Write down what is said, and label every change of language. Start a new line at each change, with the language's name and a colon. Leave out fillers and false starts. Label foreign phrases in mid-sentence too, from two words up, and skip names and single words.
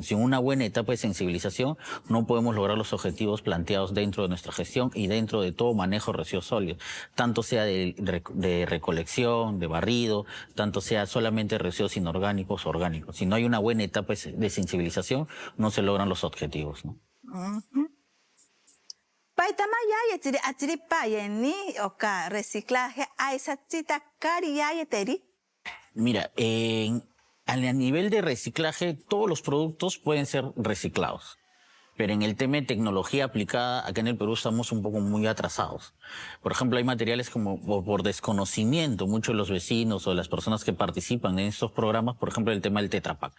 Spanish: Sin una buena etapa de sensibilización no podemos lograr los objetivos planteados dentro de nuestra gestión y dentro de todo manejo de residuos sólidos, tanto sea de recolección, de barrido, tanto sea solamente residuos inorgánicos o orgánicos. Si no hay una buena etapa de sensibilización, no se logran los objetivos, ¿no?
Asháninka: Paitama ya atiri payeni oka reciclaje aisachita kari ya yeteri.
Spanish: Mira, a nivel de reciclaje, todos los productos pueden ser reciclados. Pero en el tema de tecnología aplicada, acá en el Perú estamos un poco muy atrasados. Por ejemplo, hay materiales como por desconocimiento, muchos de los vecinos o las personas que participan en estos programas, por ejemplo, el tema del Tetra Pak.